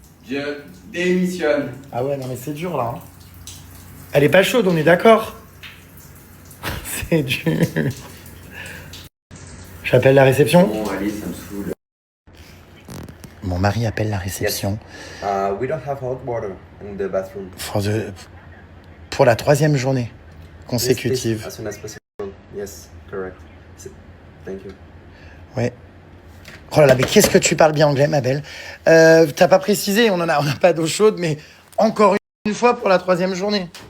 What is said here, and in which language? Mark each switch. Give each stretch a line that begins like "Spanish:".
French: Je démissionne. Ah ouais non mais c'est dur là. Hein. Elle est pas chaude, on est d'accord? C'est dur. J'appelle la réception. Bon, allez, ça me saoule. Mon mari appelle la réception.
English: We don't have hot water in the bathroom.
French: Pour la 3e journée consécutive.
English: Yes, as soon as possible. Yes, correct. Thank you.
French: Ouais. Oh là là, mais qu'est-ce que tu parles bien anglais, ma belle. T'as pas précisé, on n'a pas d'eau chaude, mais encore une fois pour la 3e journée.